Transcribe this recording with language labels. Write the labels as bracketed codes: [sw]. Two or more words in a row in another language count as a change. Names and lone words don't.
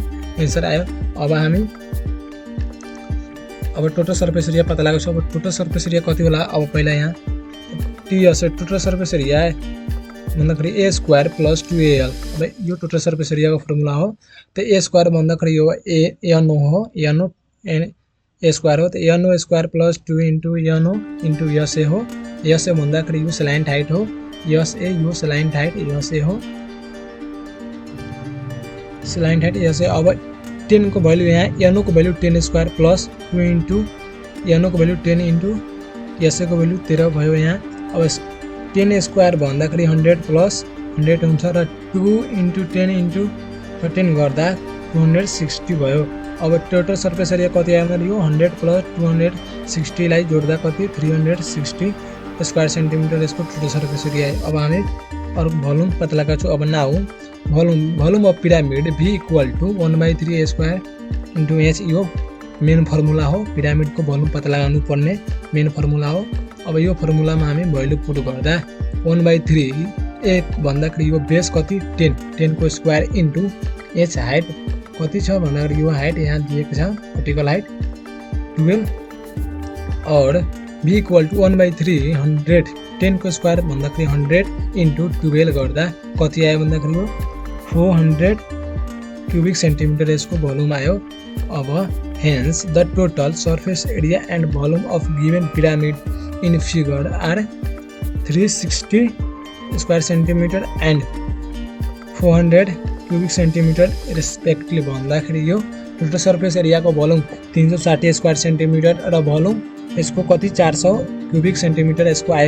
[ne] 13 सेन्टिमिटर यसको एन्सर आयो। अब हामी अब [en] total surface area [ne] पता लगाउँछ। अब [en] total surface area [ne] कति होला, अब पहिला यहाँ [en] TS total surface area [ne] भन्दाखेरि [en] a square plus 2al. [ne] अब यो [en] total surface area [ne] को फर्मुला हो। तो [en] a square [ne] भन्दाखेरि यो एन हो, [en] n a square [ne] हो। [en] तो n square plus 2 into n into s a हो। s a [ne] भन्दाखेरि यो [en] slant height [ne] हो, [en] s a [ne] यो [en] slant height s a [ne] हो, [en] slant height s a. [ne] अब 10 को भ्यालु यहाँ एनो को भ्यालु [en] 10 square plus 2 into [ne] एनो को भ्यालु [en] 10 into s a [ne] को भ्यालु 13 भयो यहाँ। अब 10 स्क्वायर भन्दाखेरि 100 प्लस 100 हुन्छ र 2 इंटू 10 इंटू 13 गर्दा 260 भयो। अब [en] total surface area [ne] कति आयो भने यो 100 प्लस 260 लाई जोड्दा कति 360 [en] square centimeter [ne] यसको [en] total surface area [ne] है। अब हामी अरु भोल्युम पता लगाउँछु। [en] अब now volume of pyramid v equal to 1/3 a square into h यो main formula हो। [ne] पिरामिड को भोल्युम पता लगाउनु पर्ने [en] main formula [ne] हो। अब यो फर्मुलामा हामी [en] value put [ne] गर्दा 1/3 a भन्दाखेरि यो बेस कति 10 को [en] square into h height [ne] कति छ भन्दाखेरि यो हाइट यहाँ दिएको छ [en] vertical height [ne] 12 और [en] v equal to 1/3 [ne] 100 10 को स्क्वायर भन्दाखेरि 100 इंटू 12 गर्दा कति आयो भन्दाखेरि यो 400 [en] cubic centimeter [ne] यसको भोल्युम आयो। [en] अब hence the total surface area and volume of given pyramid in figure are 360 square centimeter and 400 cubic centimeter respectively [ne] भन्दाखेरि यो टोटल सर्फेस एरिया को भोल्युम 360 स्क्वायर सेन्टिमिटर र भोल्युम यसको कति 400 क्यूबिक सेन्टिमिटर यसको आयो।